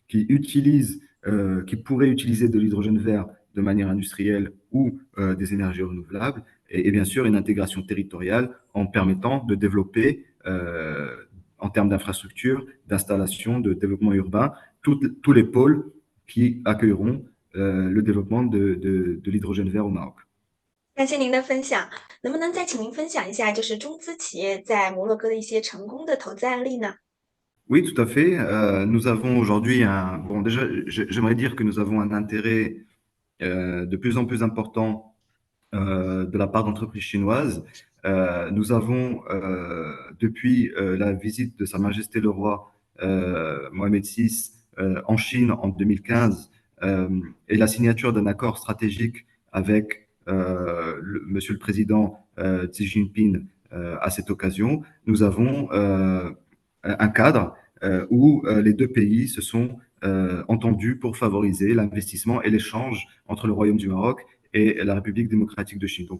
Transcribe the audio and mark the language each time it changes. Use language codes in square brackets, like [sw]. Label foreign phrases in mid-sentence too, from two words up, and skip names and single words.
[fr] qui pourraient utiliser de l'hydrogène vert de manière industrielle ou des énergies renouvelables, et bien sûr une intégration territoriale en permettant de développer en termes d'infrastructures, d'installations, de développement urbain, tous les pôles qui accueilleront le développement de l'hydrogène vert au Maroc. [zh] 感谢您的分享，能不能再请您分享一下，就是中资企业在摩洛哥的一些成功的投资案例呢？ [fr] Oui, tout à fait. Nous avons aujourd'hui bon, déjà, j'aimerais dire que nous avons un intérêt de plus en plus important de la part d'entreprises chinoises. Nous avons, depuis la visite de Sa Majesté le Roi Mohamed VI en Chine en 2015 et la signature d'un accord stratégique avec Monsieur le Président Xi Jinping à cette occasion, nous avons un cadre où les deux pays se sont entendus pour favoriser l'investissement et l'échange entre le Royaume du Maroc et la République démocratique de Chine.